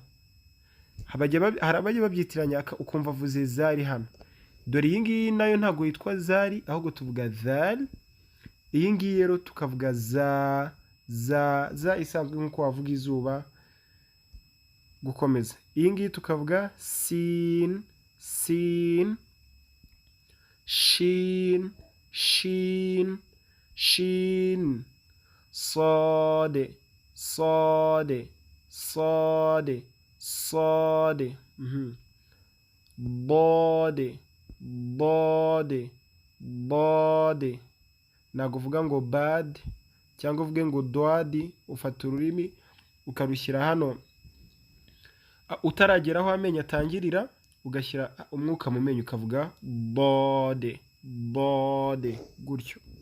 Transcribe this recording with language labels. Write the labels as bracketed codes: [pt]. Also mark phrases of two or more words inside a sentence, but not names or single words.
[rw] Hari abajya babyitiranya ukumva avuze zari hano. Dore iyi ngiyi nayo ntabwo yitwa zari ahubwo tuvuga dhal. Iyi ngiyi rero tukavuga za, za, za isanzwe nk'uko wavuga izuba. Gukomeza. Iyi ngiyi tukavuga sin, sin, shin, shin, shin, sade, sade, sade, sade. Bode, bode, bode. Ntabwo uvuga ngo bad cyangwa uvuge ngo dwadi. Ufata ururimi ukarushyira hano utaragera aho amenyo atangirira, ugashyira umwuka mu menyo ukavuga bode, bode gutyo.